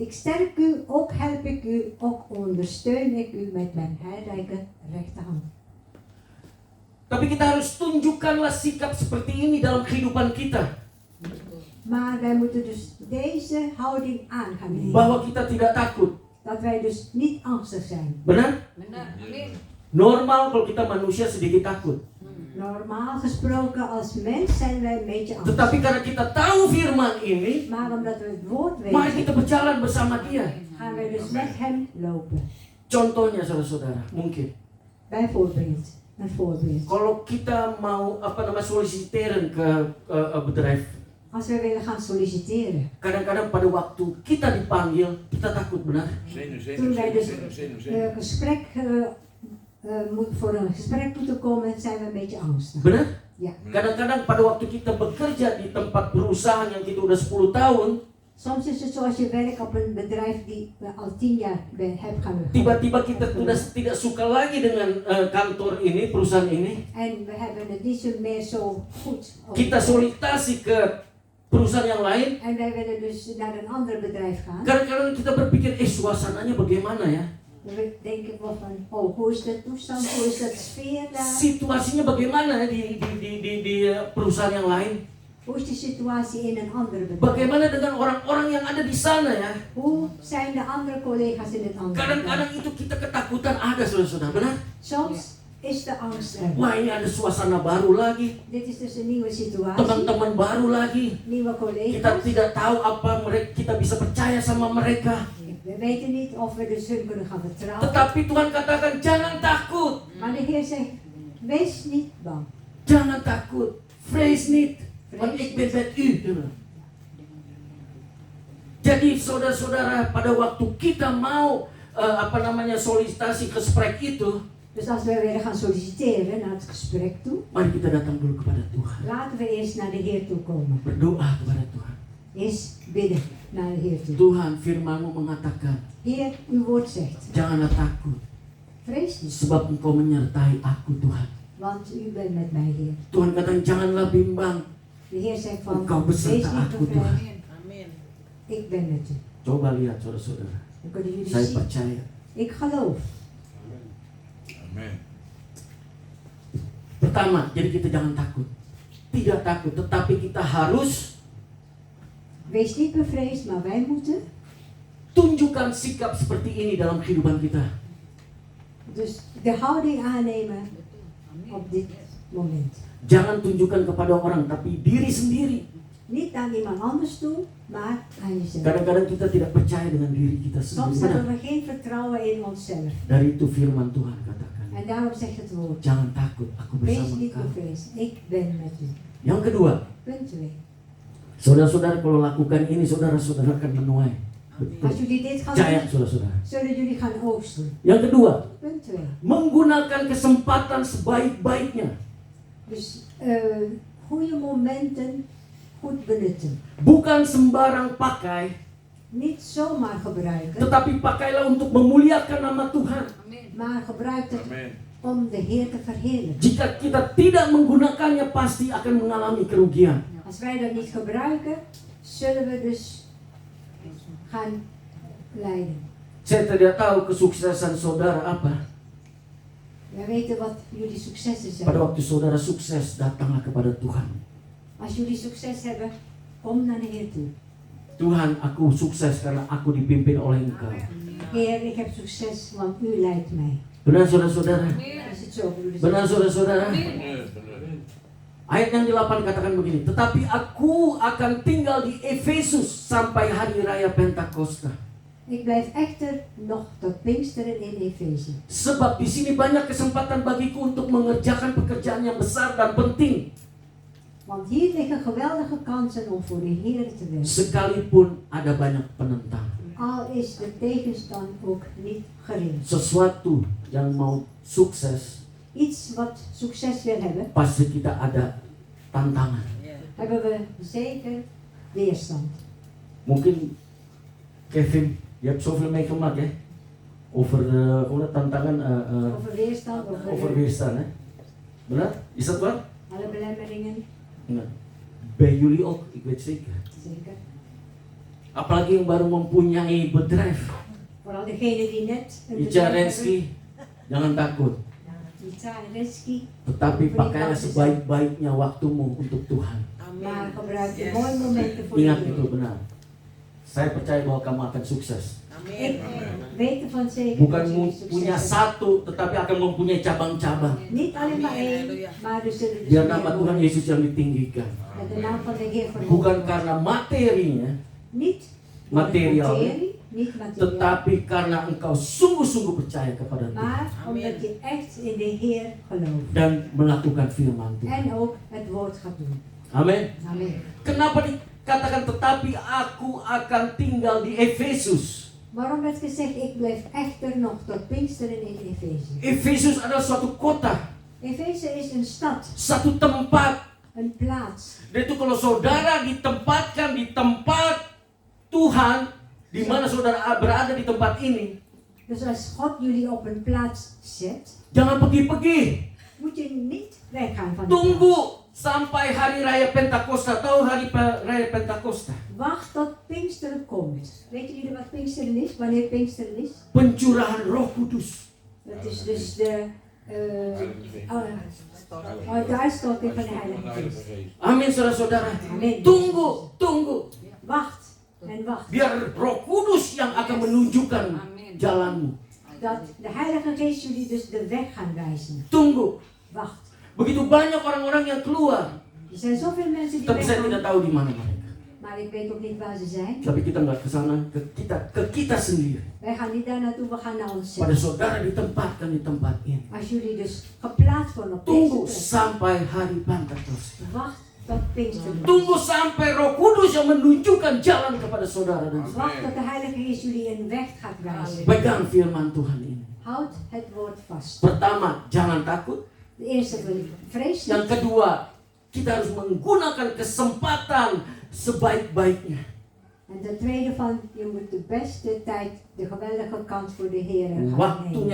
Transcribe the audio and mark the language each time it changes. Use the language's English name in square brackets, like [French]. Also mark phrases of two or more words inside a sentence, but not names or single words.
[Dutch] Ik sterk u, ook help ik u, ook ondersteun ik u met mijn heilrijke rechterhand. [Indonesian] Tapi kita harus tunjukkanlah sikap seperti ini dalam kehidupan kita. [Dutch] Maar wij moeten dus deze houding aan gaan nemen. [Indonesian] Bahwa kita tidak takut. [Dutch] Dat wij dus niet angstig zijn. [Indonesian] Benar? Normal kalau kita manusia sedikit takut. [Dutch] Normaal gesproken als mens zijn wij een beetje angstig. [Indonesian] Tetapi karena kita tahu firman ini, [Dutch] Maar omdat we het woord [Indonesian] mari [Dutch] weten, [Indonesian] kita berjalan bersama dia. [Dutch] gaan wij dus met hem lopen. [Indonesian] Contohnya saudara-saudara, mungkin [Dutch] Bijvoorbeeld, een voorbeeld. [Indonesian] kalau kita mau soliciteren ke bedrijf, [Dutch] Als wij willen gaan solliciteren. [Indonesian] kadang-kadang pada waktu kita dipanggil, kita takut, benar? [Dutch] Toen wij dus voor een gesprek moeten komen, zijn we een beetje angstig. [Indonesian] Benar? [Dutch] Ja. [Indonesian] Kadang-kadang pada waktu kita bekerja di tempat perusahaan yang kita udah 10 tahun, [Dutch] Soms is het zo als je werkt op een bedrijf die we al 10 jaar hebt gaan werken. [Indonesian] tiba-tiba kita tidak suka lagi dengan kantor ini, perusahaan ini. [Dutch] En we hebben het niet zo meer zo goed. [Indonesian] Kita solicitasi ke perusahaan yang lain. [Dutch] En wij willen dus naar een ander bedrijf gaan. [Indonesian] Kadang-kadang kita berpikir, suasananya bagaimana ya? [Dutch] Dan denk ik wel van, oh, hoe is de toestand, hoe is de sfeer daar? [Indonesian] Situasinya bagaimana ya di perusahaan yang lain? [Dutch] Hoe is de situatie in een ander bedrijf? [Indonesian] Bagaimana dengan orang-orang yang ada di sana ya? [Dutch] Hoe zijn de andere collega's in het andere [Indonesian] Kadang-kadang [Dutch] bedrijf? [Indonesian] itu kita ketakutan ada, saudara-saudara, benar? [Dutch] Soms is de angst er. [Indonesian] Wah, ini ada suasana baru lagi, [Dutch] Dit is dus een nieuwe situatie, [Indonesian] teman-teman baru lagi. [Dutch] nieuwe [Indonesian] Kita [Dutch] collega's. [Indonesian] tidak tahu apa kita bisa percaya sama mereka. [Dutch] We weten niet of we dus hun kunnen gaan vertrouwen. [Indonesian] Tetapi Tuhan katakan jangan takut, [Dutch] Maar de Heer zegt, wees niet bang. [Indonesian] jangan takut, [Dutch] vrees niet, want ik ben met u. [Indonesian] Jadi saudara-saudara, pada waktu kita mau solicitasi gesprek itu, [Dutch] Dus als wij willen gaan solliciteren naar het gesprek toe, [Indonesian] mari kita datang dulu kepada Tuhan. [Dutch] laten we eerst naar de Heer toe komen. [Indonesian] Berdoa kepada Tuhan. [Dutch] Eerst bidden naar de Heer toe. [Indonesian] Tuhan, firman-Mu mengatakan, [Dutch] Heer, uw woord zegt, [Indonesian] janganlah takut, [Dutch] vrees niet, [Indonesian] sebab Engkau menyertai aku, Tuhan. [Dutch] want u bent met mij, Heer. [Indonesian] Tuhan katakan, janganlah bimbang, [Dutch] De Heer zegt van, [Indonesian] Engkau [Dutch] wees [Indonesian] beserta [Dutch] niet [Indonesian] aku, [Dutch] bevrijd, [Indonesian] Tuhan. [Dutch] ik ben met u. [Indonesian] Coba lihat saudara-saudara, [Dutch] Dan kunnen jullie [Indonesian] saya [Dutch] zien, [Indonesian] percaya. [Dutch] ik geloof. Amen. [Indonesian] Pertama, jadi kita jangan takut. Tidak takut, tetapi kita harus [Dutch] Wees niet bevreesd, maar wij moeten [Indonesian] tunjukkan sikap seperti ini dalam kehidupan kita. [Dutch] dus de houding aannemen op dit moment. [Indonesian] Jangan tunjukkan kepada orang, tapi diri sendiri. [Dutch] Niet aan iemand anders toe, maar aan jezelf. [Indonesian] Kadang-kadang kita tidak percaya dengan diri kita [Dutch] Soms [Indonesian] sendiri. [Dutch] hebben [Indonesian] Benar. [Dutch] we geen vertrouwen in onszelf. [Indonesian] Dari itu firman Tuhan katakan, [Dutch] En daarom zegt het woord, [Indonesian] jangan takut, aku [Dutch] wees [Indonesian] bersama [Dutch] niet [Indonesian] kamu. [Dutch] bevreesd, ik ben met u. [Indonesian] Yang kedua, [Dutch] Punt 2. [Indonesian] saudara-saudara kalau lakukan ini, saudara-saudara akan menuai. [Dutch] Als [Indonesian] Betul. [Dutch] jullie dit gaan [Indonesian] Percaya, [Dutch] doen, [Indonesian] saudara-saudara. [Dutch] zullen jullie gaan oogsten. [Indonesian] Yang kedua, [Dutch] Punt 2. [Indonesian] menggunakan kesempatan sebaik-baiknya. [Dutch] Dus goede momenten goed benutten. [Indonesian] Bukan sembarang pakai, [Dutch] Niet zomaar gebruiken, [Indonesian] tetapi pakailah untuk memuliakan nama Tuhan. [Dutch] maar gebruik het om de Heer te verheerlijken. [Indonesian] Jika kita tidak menggunakannya, pasti akan mengalami kerugian. [Dutch] Als wij dat niet gebruiken, zullen we dus gaan lijden. [Indonesian] Saya tidak tahu kesuksesan saudara apa. [Dutch] Wij weten wat jullie successen [Indonesian] Pada [Dutch] zijn. [Indonesian] waktu saudara sukses, datanglah kepada Tuhan. [Dutch] Als jullie succes hebben, kom naar de Heer toe. [Indonesian] Tuhan, aku sukses karena aku dipimpin oleh Engkau. [Dutch] Heer, ik heb succes, want u leidt mij. [Indonesian] Benar saudara-saudara? [Dutch] Is het zo, broeders? [Indonesian] Benar saudara-saudara? Ayat yang di-8 katakan begini, tetapi aku akan tinggal di Efesus sampai hari raya Pentakosta. [Dutch] Ik blijf echter nog tot Pinksteren in Efeze. [Indonesian] Sebab di sini banyak kesempatan bagiku untuk mengerjakan pekerjaan yang besar dan penting. [Dutch] Want hier liggen geweldige kansen om voor de Heer te werken. [Indonesian] Sekalipun ada banyak penentang. [Dutch] Al is de tegenstand ook niet gering. [Indonesian] Sesuatu yang mau sukses, [Dutch] Iets wat succes wil hebben, [Indonesian] pasti kita ada tantangan. [Dutch] hebben we zeker weerstand. Mungkin Kevin, je hebt zoveel meegemaakt hè? Over tantangan, Over weerstand, over weerstand hè? Benar? Is dat waar? alle belemmeringen. Nah, bij jullie ook, ik weet zeker. Zeker. [Indonesian] Apalagi yang baru mempunyai bedrijf. [Dutch] Vooral degene die net een Ica bedrijf hebben. Renski, [Indonesian] jangan takut. [Dutch] Ica en Renski. [Indonesian] Tetapi pakailah sebaik-baiknya waktumu untuk Tuhan. [Dutch] Maar gebruik de mooie momenten voor [Indonesian] Ingat [Dutch] de [Indonesian] itu [Dutch] Heer. [Indonesian] benar. Saya percaya bahwa kamu akan sukses. [Dutch] Ik weet ervan zeker [Indonesian] Bukan [Dutch] dat jullie succes [Indonesian] punya [Dutch] hebben. [Indonesian] satu, tetapi akan mempunyai cabang-cabang. [Dutch] Niet alleen maar één, maar er zullen dus [Indonesian] Biar [Dutch] meer [Indonesian] nama Tuhan [Dutch] worden. [Indonesian] Yesus yang ditinggikan. [Dutch] Met de naam van de Heer verhoogd [Indonesian] Bukan [Dutch] worden. [Indonesian] karena materinya, [Dutch] Niet [Indonesian] material, [Dutch] niet materiaal, [Indonesian] tetapi karena engkau sungguh-sungguh percaya kepada Tuhan [Dutch] maar omdat je echt in de Heer gelooft. [Indonesian] dan melakukan firman Tuhan. [Dutch] En ook het woord gaat doen. [Indonesian] Amin. [Dutch] Amen. [Indonesian] Kenapa dikatakan tetapi aku akan tinggal di Efesus? [Dutch] Waarom werd gezegd, ik blijf echter nog tot Pinksteren in Efeze? [Indonesian] Efesus adalah suatu kota, [Dutch] Efeze is een stad, [Indonesian] satu tempat. [Dutch] een plaats. [Indonesian] Dan itu kalau saudara ditempatkan di tempat Tuhan, di mana saudara berada di tempat ini, [Dutch] Dus als God jullie op een plaats zet, [Indonesian] jangan pergi-pergi. [Dutch] moet je niet weggaan van die plaats. [Indonesian] Tunggu sampai hari raya Pentakosta. Tahu hari raya Pentakosta? [Dutch] Wacht tot Pinksteren komt. Weten jullie wat Pinksteren is? Wanneer Pinksteren is? [Indonesian] Pencurahan Roh Kudus. [Dutch] Dat is dus de uitstorting van de Heilige Geest. [Indonesian] Amin saudara-saudara. Amin. Tunggu. [Dutch] Wacht en wacht. [Indonesian] Biar Roh Kudus yang akan menunjukkan jalanmu. [Dutch] Dat de Heilige Geest jullie dus de weg gaan wijzen. [Indonesian] Tunggu. [Dutch] Wacht. [Indonesian] Begitu banyak orang-orang yang keluar, [Dutch] Er zijn zoveel mensen die [Indonesian] tapi saya tidak [Dutch] weggaan, [Indonesian] tahu di mana mereka. [Dutch] maar ik weet ook niet waar ze zijn. [Indonesian] Tapi kita nggak ke sana, ke kita sendiri. [Dutch] Wij gaan niet daar naartoe, we gaan naar [Indonesian] Pada [Dutch] onszelf. [Indonesian] saudara ditempatkan di tempat ini. [Dutch] Als jullie dus geplaatst worden op deze [Indonesian] Tunggu [Dutch] plek, [Indonesian] sampai hari Pentakosta. [Dutch] wacht tot Pinksteren. [Indonesian] Tunggu sampai Roh Kudus yang menunjukkan jalan kepada saudara dan saudara. [Dutch] Wacht tot de Heilige Geest jullie een weg gaat wijzen. [Indonesian] Pegang firman Tuhan ini. [Dutch] Houd het woord vast. [Indonesian] Pertama, jangan takut. [Dutch] De eerste vrees [Indonesian] Yang [Dutch] niet. [Indonesian] kedua, kita harus menggunakan kesempatan sebaik-baiknya. [Dutch] En ten tweede van, je moet de beste tijd, de geweldige kans voor de Heer gaan [Indonesian] Waktunya